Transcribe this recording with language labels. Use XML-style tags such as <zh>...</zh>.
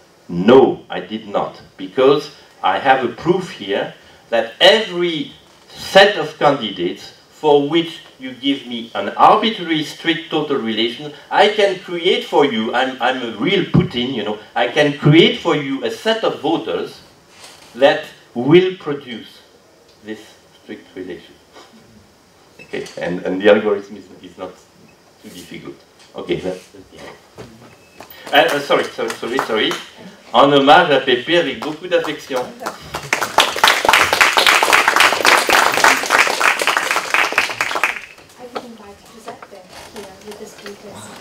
<en>No, I did not, because I have a proof here that every set of candidates for which you give me an arbitrary strict total relation, I can create for you, I'm a real Putin, you know, I can create for you a set of voters that will produce this strict relation. Okay, and the algorithm is not too difficult. Okay, that's the end. Sorry.</en> <fr>En hommage à Pépé avec beaucoup d'affection.</fr> <en>I would invite Giuseppe here with the speakers.</en>